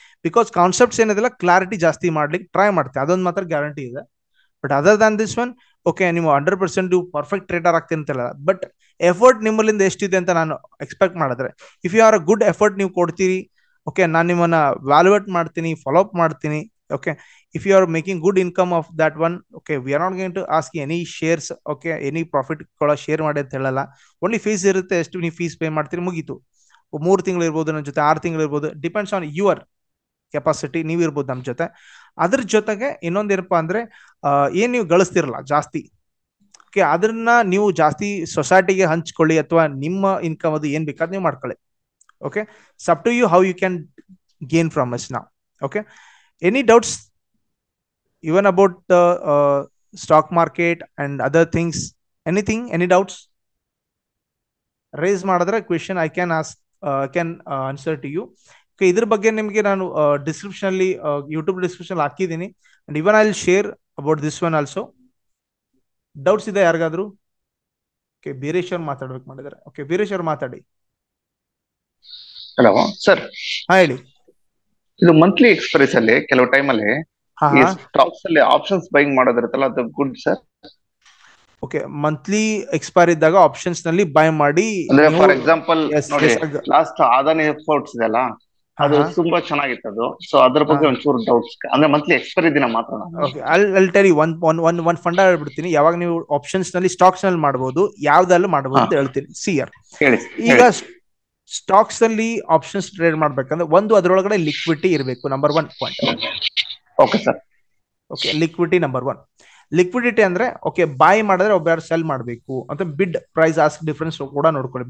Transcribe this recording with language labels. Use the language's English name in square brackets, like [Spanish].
[Kannada] Because concepts ಏನಿದೆಲ್ಲ clarity ಜಾಸ್ತಿ ಮಾಡ್ಲಿಕ್ಕೆ ಟ್ರೈ ಮಾಡ್ತೀವಿ, ಅದೊಂದು ಮಾತ್ರ ಗ್ಯಾರಂಟಿ ಇದೆ. [English] but other than this one, [Kannada] okay, ನೀವು 100% ಪರ್ಫೆಕ್ಟ್ ಟ್ರೇಡರ್ ಆಗ್ತೀನಿ ಅಂತಲ್ಲ, ಬಟ್ ಎಫರ್ಟ್ ನಿಮ್ಮಲ್ಲಿಂದ ಎಷ್ಟಿದೆ ಅಂತ ನಾನು ಎಕ್ಸ್ಪೆಕ್ಟ್ ಮಾಡಿದ್ರೆ, [English] if you are a good effort [Kannada] ನೀವು ಕೊಡ್ತೀರಿ, ಓಕೆ, ನಾನು ನಿಮ್ಮನ್ನ ವ್ಯಾಲ್ಯೂಯೇಟ್ ಮಾಡ್ತೀನಿ, ಫಾಲೋ ಅಪ್ ಮಾಡ್ತೀನಿ. [English] okay, if you are making good income of that one, okay, we are not going to ask any shares, okay, any profit [Kannada] ಕೂಡ share ಮಾಡಿ ಅಂತ ಹೇಳಲ್ಲ. ಓನ್ಲಿ ಫೀಸ್ ಇರುತ್ತೆ, ಎಷ್ಟು ನೀವು ಫೀಸ್ ಪೇ ಮಾಡ್ತೀರಿ, ಮುಗೀತು. 3 ತಿಂಗಳು ಇರ್ಬೋದು ನನ್ನ ಜೊತೆ, 6 ತಿಂಗಳು ಇರ್ಬೋದು, [English] depends on your capacity, [Kannada] ನೀವು ಇರ್ಬೋದು ನಮ್ಮ ಜೊತೆ. ಅದ್ರ ಜೊತೆಗೆ ಇನ್ನೊಂದೇನಪ್ಪಾ ಅಂದ್ರೆ, ಏನ್ ನೀವು ಗಳಿಸ್ತಿರಲ್ಲ ಜಾಸ್ತಿ, ಓಕೆ, ಅದನ್ನ ನೀವು ಜಾಸ್ತಿ ಸೊಸೈಟಿಗೆ ಹಂಚ್ಕೊಳ್ಳಿ, ಅಥವಾ ನಿಮ್ಮ ಇನ್ಕಮ್ ಅದು ಏನ್ ಬೇಕಾದ್ ನೀವು ಮಾಡ್ಕೊಳ್ಳಿ. [English] Okay, up to you how you can gain from us now. Okay, any doubts even about the stock market and other things? Anything, any doubts? Raise ಮಾಡಿದ್ರೆ question I can ask, answer to you. [Kannada] Okay, ಇದ್ರ ಬಗ್ಗೆ ನಿಮಗೆ ನಾನು description ಅಲ್ಲಿ YouTube description ಹಾಕಿದ್ದೀನಿ. [English] and even I'll share about this one also. [Kannada] Doubts ಇದೆ ಯಾರಿಗಾದ್ರು? Okay, Beeresh ಅವ್ರು ಮಾತಾಡ್ಬೇಕು ಮಾಡಿದ್ದಾರೆ. ಓಕೆ, ಬೀರೇಶ್ ಅವ್ರು ಮಾತಾಡಿ. Hello sir. ಹಾ, ಹೇಳಿ. ಇದು ಮಂತ್ಲಿ ಎಕ್ಸ್ಪೈರೀಸ್ ಅಲ್ಲಿ ಕೆಲವು ಟೈಮ್ ಅಲ್ಲಿ ಈ ಸ್ಟಾಕ್ಸ್ ಅಲ್ಲಿ ಆಪ್ಷನ್ಸ್ ಬೈಯಿಂಗ್ ಮಾಡೋದಿರುತ್ತಲ್ಲ, ಅದು good sir? Okay, monthly expire ಇದ್ದಾಗ ಆಪ್ಷನ್ಸ್ ನಲ್ಲಿ ಬೈ ಮಾಡಿ, ಅಂದ್ರೆ [English] for example [Kannada] ನೋಡಿ, ಲಾಸ್ಟ್ ಅದಾನಿ ಎಕ್ಸ್ಪೋರ್ಟ್ಸ್ ಇದೆಲ್ಲ, ಅದು ತುಂಬಾ ಚೆನ್ನಾಗಿತ್ತು ಅದು. ಸೊ ಅದ್ರ ಬಗ್ಗೆ ಒಂಚೂರು ಡೌಟ್ಸ್, ಅಂದ್ರೆ ಮಂತ್ಲಿ ಎಕ್ಸ್ಪೈರಿ ದಿನ ಮಾತ್ರ. [English] okay, I'll tell you one [Kannada] fund ಹೇಳ್ಬಿಡ್ತೀನಿ. ಯಾವಾಗ ನೀವು ಆಪ್ಷನ್ಸ್ ನಲ್ಲಿ ಸ್ಟಾಕ್ಸ್ ನಲ್ಲಿ ಮಾಡಬಹುದು, ಯಾವ್ದಲ್ಲಿ ಮಾಡಬಹುದು ಅಂತ ಹೇಳ್ತೀನಿ. ಸಿಆರ್ ಈಗ ಸ್ಟಾಕ್ಸ್ ಅಲ್ಲಿ ಆಪ್ಷನ್ಸ್ ಟ್ರೇಡ್ ಮಾಡ್ಬೇಕಂದ್ರೆ ಒಂದು ಅದರೊಳಗಡೆ ಲಿಕ್ವಿಡಿಟಿ ಇರಬೇಕು, number 1 point. Okay sir. Okay, liquidity number 1. Liquidity ಅಂದ್ರೆ, ಓಕೆ, ಬೈ ಮಾಡಿದ್ರೆ ಒಬ್ಬರು ಸೆಲ್ ಮಾಡಬೇಕು ಅಂತ, ಬಿಡ್ ಪ್ರೈಸ್ ಆಸ್ಕ್ ಡಿಫರೆನ್ಸ್ ಕೂಡ ನೋಡ್ಕೊಳ್ಳಿ.